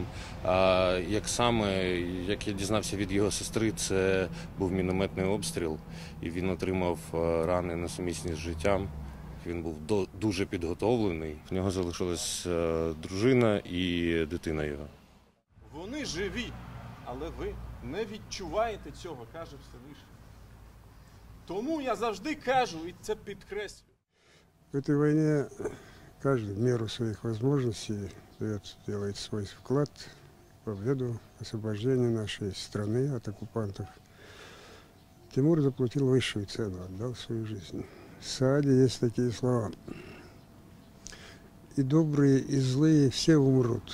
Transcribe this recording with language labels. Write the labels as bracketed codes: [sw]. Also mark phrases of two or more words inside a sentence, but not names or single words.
[uk] А як я дізнався від його сестри, це був мінометний обстріл, і він отримав рани несумісні з життям. Він був дуже підготовлений. В нього залишилась дружина і дитина його. Вони живі, але ви не відчуваєте цього, каже Всевишній. Тому я завжди кажу і це підкреслюю. [ru] В этой войне каждый в меру своих возможностей делает свой вклад в победу, освобождение нашей страны от оккупантов. Тимур заплатил высшую цену, отдал свою жизнь. В Сааде есть такие слова. И добрые, и злые все умрут.